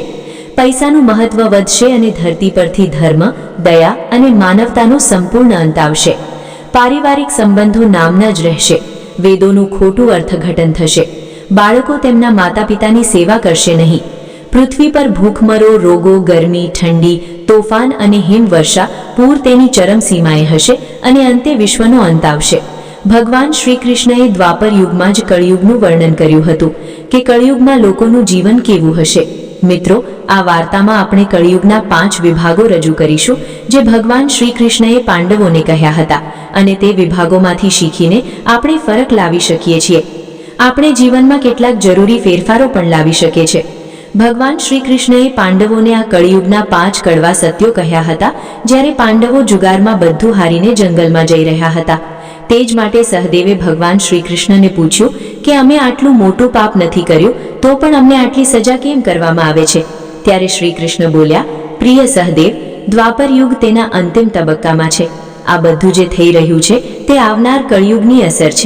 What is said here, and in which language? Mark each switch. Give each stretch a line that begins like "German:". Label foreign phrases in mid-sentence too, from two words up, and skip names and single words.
Gujarati: પૈસાનું મહત્વ વધશે અને ધરતી પરથી ધર્મ, દયા અને માનવતાનો સંપૂર્ણ અંત આવશે। પારિવારિક સંબંધો નામના જ રહેશે। વેદોનું ખોટું અર્થઘટન થશે। બાળકો તેમના માતા પિતાની સેવા કરશે નહીં। પૃથ્વી પર ભૂખમરો, રોગો, ગરમી, ઠંડી, તોફાન અને હિમવર્ષા, પૂર તેની ચરમ સીમાએ હશે અને અંતે વિશ્વનો અંત આવશે। ભગવાન શ્રી કૃષ્ણએ દ્વાપર યુગમાં જ કલિયુગનું વર્ણન કર્યું હતું કે કલિયુગમાં લોકોનું જીવન કેવું હશે। મિત્રો, આ વાર્તામાં આપણે કલિયુગના 5 વિભાગો રજૂ કરીશું જે ભગવાન શ્રી કૃષ્ણએ પાંડવોને કહ્યા હતા અને તે વિભાગોમાંથી શીખીને આપણે ફરક લાવી શકીએ છીએ। આપણે જીવનમાં કેટલાક જરૂરી ફેરફારો પણ લાવી શકીએ છે। ભગવાન શ્રી કૃષ્ણએ પાંડવોને આ કલિયુગના 5 કડવા સત્યો કહ્યા હતા જ્યારે પાંડવો જુગારમાં બધું હારીને જંગલમાં જઈ રહ્યા હતા। તેજ માટે સહદેવે ભગવાન શ્રી કૃષ્ણને પૂછ્યું કિ અમે आटલું મોટું પાપ નથી કર્યું તો પણ અમને આટલી સજા કેમ કરવામાં આવે છે? ત્યારે શ્રી કૃષ્ણ બોલ્યા, પ્રિય સહદેવ, દ્વાપર યુગ તેના અંતિમ તબક્કામાં છે। આ બધું જે થઈ રહ્યું છે તે આવનાર કળિયુગની અસર છે।